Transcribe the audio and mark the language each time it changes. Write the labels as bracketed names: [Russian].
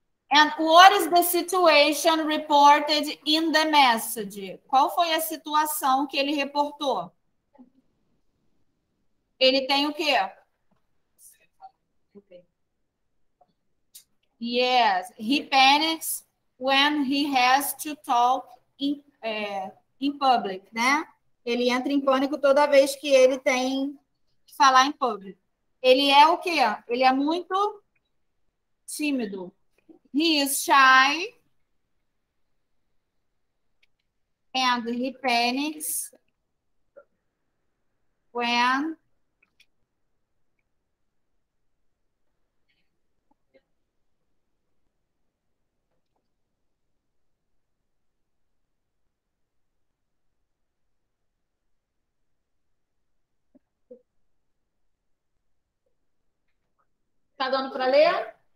[English] And what is the situation reported in the message?" [Portuguese] Qual foi a situação que ele reportou? Ele tem o quê? [English] Yes, he panics when he has to talk in public, né? [Portuguese] Ele entra em pânico toda vez que ele tem que falar em público. Ele é o quê? Ele é muito tímido. [English] He is shy and he panics when [Portuguese] tá dando para ler?